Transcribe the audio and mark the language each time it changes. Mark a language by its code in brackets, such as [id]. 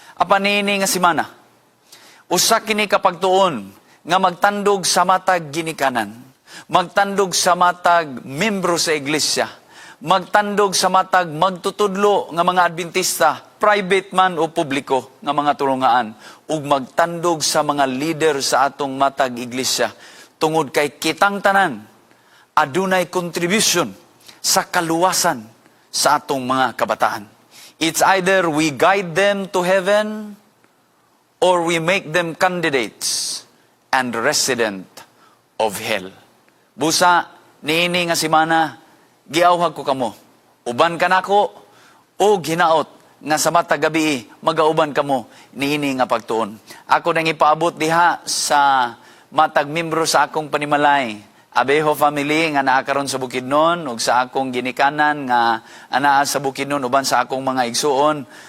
[ceb] Apan niini nga semana, usa kini kapagtuon nga magtandog sa matag ginikanan, magtandog sa matag membro sa iglesia, magtandog sa matag magtutudlo nga mga Adventista, private man o publiko nga mga tulungaan, ug magtandog sa mga leader sa atong matag iglesia, tungod kay kitang tanan adunay contribution sa kaluwasan sa atong mga kabataan. [en] It's either we guide them to heaven or we make them candidates and resident of hell. [ceb] Busa niini nga semana, giawhag ko kamo, uban ka nako o ginaot nga sa matag gabi magauban kamo niini nga pagtuon. Ako nang ipaabot diha sa matag membro sa akong panimalay, Abejo family nga naa karon sa Bukidnon, ug sa akong ginikanan nga anaa sa Bukidnon uban sa akong mga igsuon.